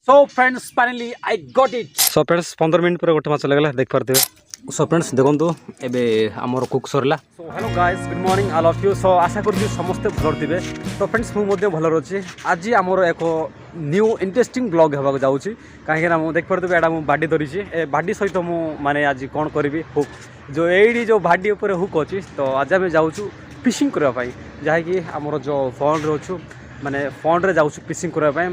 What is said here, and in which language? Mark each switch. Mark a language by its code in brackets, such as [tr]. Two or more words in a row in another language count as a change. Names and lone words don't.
[en] So friends finally I got it. So friends [or] 15 ମିନିଟ ପରେ ଗୋଟେ ମାଛ ଲାଗିଲା ଦେଖି ପାରୁଥିବେ। [en] So friends [or] ଦେଖନ୍ତୁ ଏବେ ଆମର କୁକ ସରିଲା। [en] So hello guys good morning I love you. [or] ସୋ ଆଶା କରୁଛୁ ସମସ୍ତେ ଭଲ ଥିବେ। ତୋ ଫ୍ରେଣ୍ଡସ ମୁଁ ମଧ୍ୟ ଭଲ ରହୁଛି। ଆଜି ଆମର ଏକ [en] new interesting vlog [or] ହେବାକୁ ଯାଉଛି କାହିଁକି ନା ମୁଁ ଦେଖି ପାରୁଥିବେ ଏଡା ମୁଁ ବାଡ଼ି ଧରିଛି। ଏ ବାଡ଼ି ସହିତ ମୁଁ ମାନେ ଆଜି କଣ କରିବି ହୁକ ଯୋ ଏଡି ଯୋ ବାଡ଼ି ଉପର ହୁକ ଅଛି। ତୋ ଆଜି ଆମେ ଯାଉଛୁ ଫିସିଂ କରିବା ପାଇଁ ଯାହି କି ଆମର ଯୋ ଫୋନ ରେ ଅଛୁ ମାନେ ଫୋନ ରେ ଯାଉଛୁ ଫିସିଂ କରିବା ପାଇଁ।